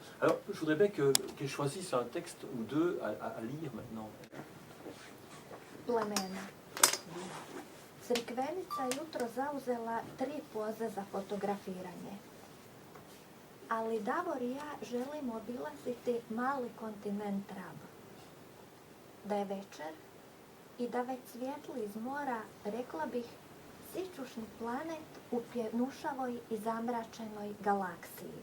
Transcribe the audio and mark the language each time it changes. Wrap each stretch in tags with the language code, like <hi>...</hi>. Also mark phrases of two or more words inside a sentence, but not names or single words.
<fr>Alors, je voudrais bien qu'elle choisisse un texte ou deux à lire maintenant.</fr> <hr>Plemena. Crikvenica jutro zauzela 3 poze za fotografiranje. Ali Davor i ja želimo obilaziti mali kontinent Rab. Da je večer i da već svijetli iz mora, rekla bih, sićušni planet u pjenušavoj i zamračenoj galaksiji.</hr>